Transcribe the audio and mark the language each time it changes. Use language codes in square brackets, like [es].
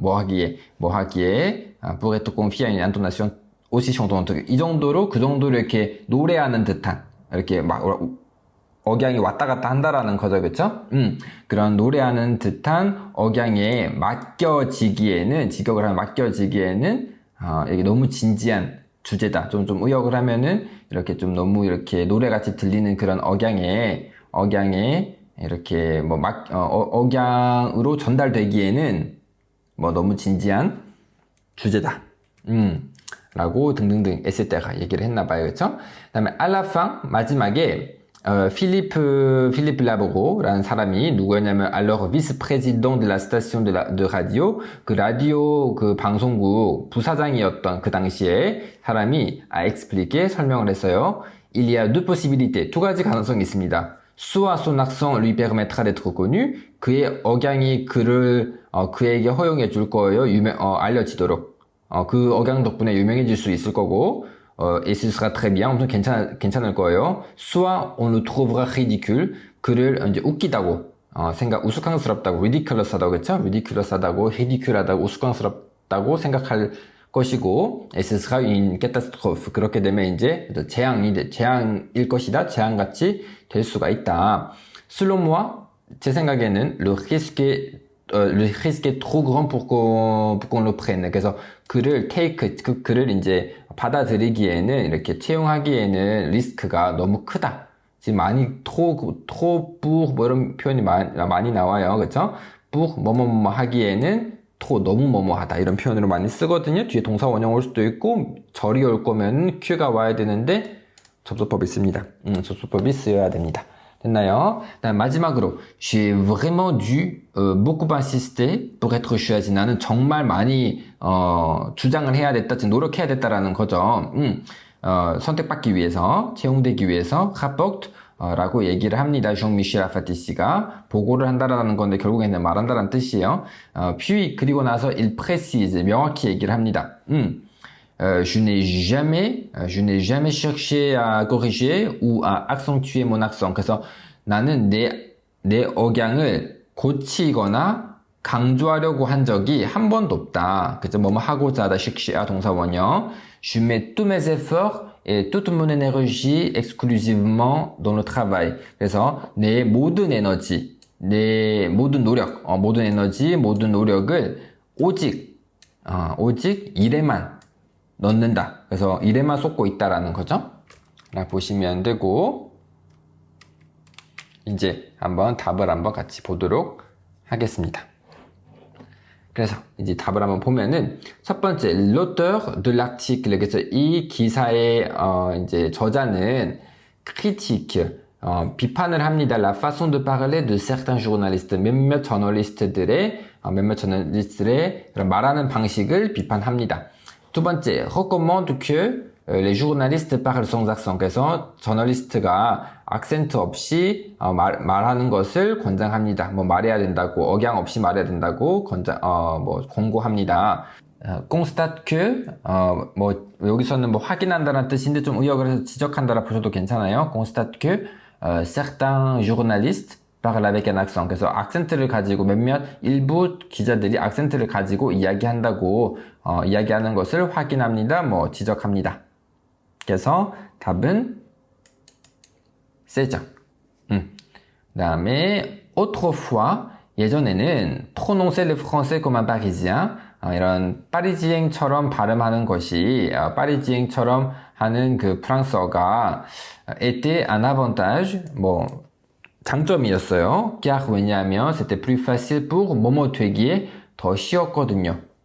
[ko] 뭐 하기에 [fr] pour être confié à une intonation aussi chantante. [ko] 이 정도로 그 정도로 이렇게 노래하는 듯한 이렇게 막 억양이 왔다 갔다 한다라는 거죠, 그쵸? 그런 노래하는 듯한 억양에 맡겨지기에는, 직역을 하면 맡겨지기에는, 이게 너무 진지한 주제다. 좀 의역을 하면은, 이렇게 좀 너무 이렇게 노래같이 들리는 그런 억양에, 이렇게 뭐 억양으로 전달되기에는, 뭐 너무 진지한 주제다. 라고 등등등, etc. 얘기를 했나봐요, 그쵸? 그 다음에, [fr] à la fin, [ko] 마지막에, Philippe Labrora는 사람이 누구였냐면 [fr] alors vice-président de la station de radio [ko] 그 라디오 그 방송국 부사장이었던 그 당시에 사람이 [fr] expliqué [ko] 설명을 했어요. [fr] Il y a deux possibilités [ko] 두 가지 가능성이 있습니다. [fr] Soit son accent lui permettra d'être connu [ko] 그의 억양이 그에게 허용해 줄 거예요. 알려지도록 그 억양 덕분에 유명해질 수 있을 거고 [fr] et ce sera très bien. [ko] 엄청 괜찮을 거예요. [fr] Soit on le trouvera ridicule. [ko] 그를 이제 웃기다고, 우스꽝스럽다고, ridiculous하다고, 그쵸? ridiculous하다고, ridicule하다고, 우스꽝스럽다고 생각할 것이고, [fr] et ce sera une catastrophe. [ko] 그렇게 되면 이제 재앙일 것이다. 재앙같이 될 수가 있다. [fr] Selon moi, [ko] 제 생각에는 [fr] le risque est trop grand pour qu'on le prenne. [ko] 그래서 그를 이제 받아들이기에는 이렇게 채용하기에는 리스크가 너무 크다. 지금 많이 trop pour 뭐 이런 표현이 많이 나와요. 그쵸? pour 뭐뭐뭐 하기에는 너무 뭐뭐하다 이런 표현으로 많이 쓰거든요. 뒤에 동사 원형 올 수도 있고 절이 올 거면 Q가 와야 되는데 접속법이 있습니다. 접속법이 쓰여야 됩니다. 됐나요? [fr] 마지막으로 j'ai vraiment dû beaucoup insister pour être choisi. [ko] 나는 정말 많이 주장을 해야 됐다, 즉 노력해야 됐다라는 거죠. 선택받기 위해서, 채용되기 위해서 rapporte 라고 얘기를 합니다. Jean-Michel Afati 씨가 보고를 한다라는 건데 결국에는 말한다라는 뜻이에요. puis 그리고 나서 [fr] il précise [ko] 명확히 얘기를 합니다. [fr] Je n'ai jamais cherché à corriger ou à accentuer mon accent. [ko] 그래서 나는 내 억양을 고치거나 강조하려고 한 적이 한 번도 없다. 그죠? 뭐뭐 하고자 하다, chercher 동사원형. [fr] Je mets tous mes efforts et toute mon énergie exclusivement dans le travail. [ko] 그래서 내 모든 에너지, 내 모든 노력, 모든 에너지, 모든 노력을 오직 일에만 넣는다. 그래서 일에만 쏟고 있다라는 거죠. 라고 보시면 되고, 이제 답을 한번 같이 보도록 하겠습니다. 그래서 이제 답을 한번 보면은 첫 번째, [fr] l'auteur de l'article. [ko] 그래서 이 기사의 이제 저자는 critique, 비판을 합니다. [fr] La façon de parler de certains journalistes. [ko] 몇몇 저널리스트들의 그런 말하는 방식을 비판합니다. 두 번째, [fr] recommande que les journalistes parlent sans accent. [ko] 그래서 저널리스트가 악센트 없이 말하는 것을 권장합니다. 뭐 말해야 된다고, 억양 없이 말해야 된다고 권고합니다. constate que 뭐 여기서는 뭐 확인한다는 뜻인데 좀 의역을 해서 지적한다라 보셔도 괜찮아요. [fr] constate que certains journalistes parlent avec un accent. [ko] 그래서 악센트를 가지고 일부 기자들이 악센트를 가지고 이야기한다고 이야기하는 것을 확인합니다. 뭐 지적합니다. 그래서 답은 C죠. [fr] 그 다음에 autrefois [ko] 예전에는 [fr] prononcer le français comme un parisien [ko] 이런 파리지앵처럼 발음하는 것이 파리지앵처럼 하는 그 프랑스어가 [fr] était un avantage [ko] 뭐 장점이었어요. car 왜냐하면 [fr] c'était plus facile pour [ko] 뭐뭐 되기에 더 쉬웠거든요.